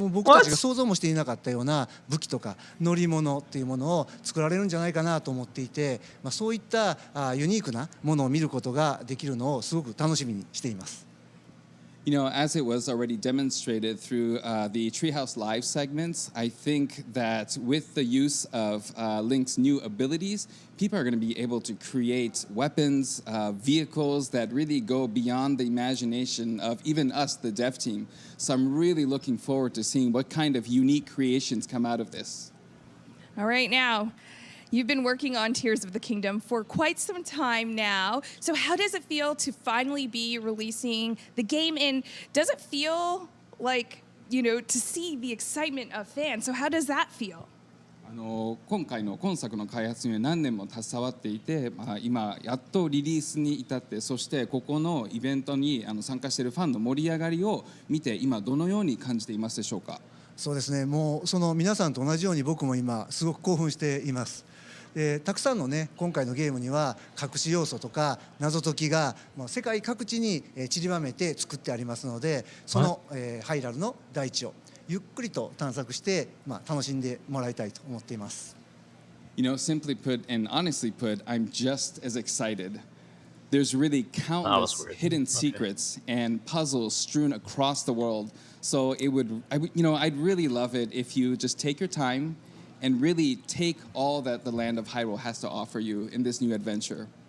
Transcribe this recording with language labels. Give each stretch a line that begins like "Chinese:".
Japanese: もう僕たちが想像もしていなかったような武器とか乗り物っていうものを作られるんじゃないかなと思っていて、そういったユニークなものを見ることができるのをすごく楽しみにしています。
English: You know, as it was already demonstrated through the Treehouse Live segments, I think that with the use of Link's new abilities, people are going to be able to create weapons, vehicles that really go beyond the imagination of even us, the dev team. So I'm really looking forward to seeing what kind of unique creations come out of this. All right, now, you've been working on Tears of the Kingdom for quite some time now. So how does it feel to finally be releasing the game? And does it feel like, to see the excitement of fans? So how does that feel?
Japanese: 今作の開発には何年も携わっていて、今やっとリリースに至って、そしてここのイベントに参加しているファンの盛り上がりを見て、今どのように感じていますでしょうか。そうですね、もうその皆さんと同じように僕も今すごく興奮しています。たくさんのね今回のゲームには隠し要素とか謎解きが世界各地に散りばめて作ってありますので、そのハイラルの大地をゆっくりと探索して楽しんでもらいたいと思っています。
English: You know, simply put and honestly put, I'm just as excited. There's really countless hidden secrets and puzzles strewn across the world. So I'd really love it if you just take your time and really take all that the land of Hyrule has to offer you in this new adventure.